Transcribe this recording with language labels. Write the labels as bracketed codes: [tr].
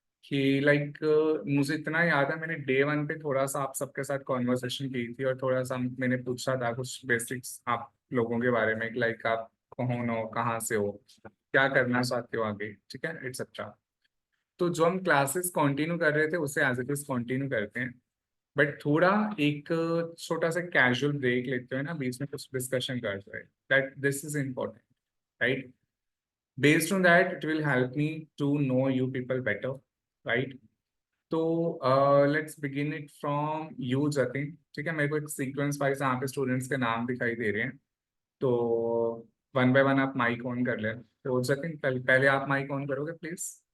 [hi] कि लाइक मुझे इतना याद है, मैंने डे 1 पे थोड़ा सा आप सबके साथ कॉन्वर्सेशन की थी और थोड़ा सा मैंने पूछा था कुछ बेसिक्स आप लोगों के बारे में, लाइक आप कौन हो, कहाँ से हो, क्या करना चाहते हो आगे, ठीक है, एटसेट्रा। तो जो हम क्लासेस कंटिन्यू कर रहे थे उसे एज इट इज कंटिन्यू करते हैं, बट थोड़ा एक छोटा सा कैजुअल ब्रेक लेते हैं ना, बीच में कुछ डिस्कशन करते हैं, [en] That this is important, right? Based on that, it will help me to know you people better, right? तो let's begin it from you Jatin, [hi] ठीक है? मेरे को एक सीक्वेंस वाइज यहाँ पे स्टूडेंट्स के नाम दिखाई दे रहे हैं, तो 1 by 1 आप माइक ऑन कर लें। तो जतिन, पहले आप माइक ऑन करोगे प्लीज?